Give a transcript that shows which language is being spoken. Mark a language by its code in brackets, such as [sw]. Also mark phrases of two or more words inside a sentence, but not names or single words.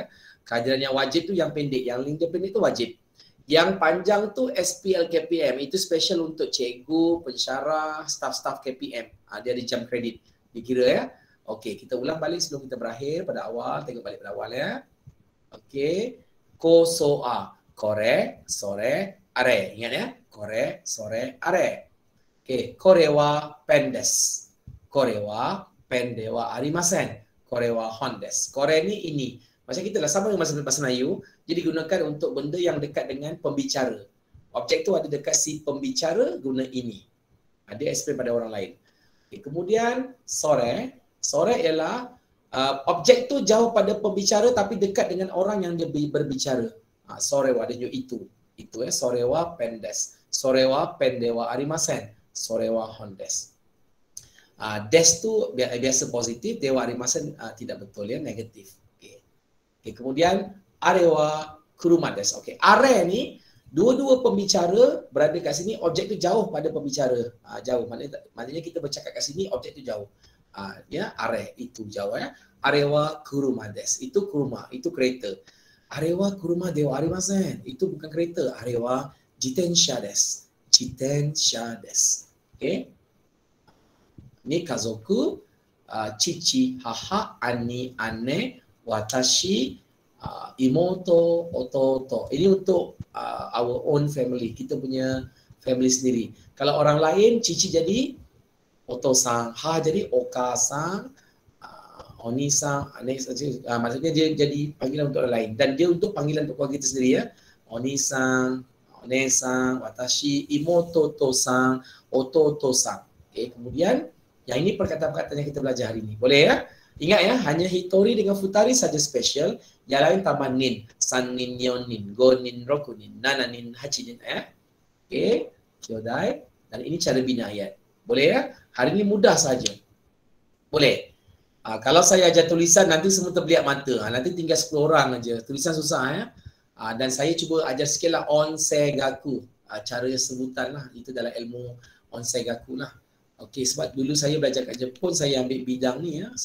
[ms] Kehadiran yang wajib tu yang pendek, yang link dia pendek tu wajib. Yang panjang tu SPL KPM, itu special untuk cikgu, pensyarah, staff-staff KPM. Dia ada jam kredit, dikira ya. Okey, kita ulang balik sebelum kita berakhir pada awal, tengok balik pada awal ya. Okey, [ja] こそあ、これ, それ、あれ. [ms] Ingat ya, [ja] これ、それ、あれ. Okey, これはペンです。これはペンではありません. これは本です. [ms] Kore ni ini. Macam kita lah, sama dengan bahasa Melayu. Jadi gunakan untuk benda yang dekat dengan pembicara. Objek tu ada dekat si pembicara, guna ini. Dia explain pada orang lain. Okay, kemudian sore. Sore ialah objek tu jauh pada pembicara tapi dekat dengan orang yang dia berbicara. Sorewa, dia itu. Itu ya, [ja] それはペンです. それはペンではありません. それは本です. [ms] Des tu biasa positif, [ja] ではありません [ms] tidak betul ya, negatif. Okay, kemudian [ja] あれは車です. [ms] Okey, are ni dua-dua pembicara berada kat sini, objek tu jauh pada pembicara. Jauh, maknanya kita bercakap kat sini, objek tu jauh. Ya, are itu jauh ya. [ja] あれは車です, [ms] itu kuruma, itu kereta. [ja] あれは車ではありません, [ms] itu bukan kereta. [ja] あれは自転車です。自転車です. [ms] Okey. [ja] の家族、父、母、兄、姉、私、妹、弟. [ms] Ini untuk [en] our own family, [ms] kita punya family sendiri. Kalau orang lain, cici jadi oto-san, ha jadi oka-san, oni-san, maksudnya dia jadi panggilan untuk orang lain. Dan dia untuk panggilan untuk keluarga kita sendiri ya. Oni-san, [ja] お姉さん、私、妹とさん、弟さん. [ms] Okay, kemudian yang ini perkataan-perkataan yang kita belajar hari ini. Boleh ya? Ingat ya, hanya hitori dengan futari saja special. Yang lain tambah nin. [ja] 三人、四人、五人、六人、七人、八人. [ms] Okay, kyodai. Dan ini cara bina ayat. Boleh ya? Hari ini mudah saja. Boleh. Kalau saya ajar tulisan, nanti semua terbeliak mata. Nanti tinggal 10 orang aja. Tulisan susah ya. Dan saya cuba ajar sikit lah onsegaku. Cara sebutan lah. Itu dalam ilmu onsegaku lah. Okey, sebab dulu saya belajar kat Jepun, saya ambil bidang ni ya.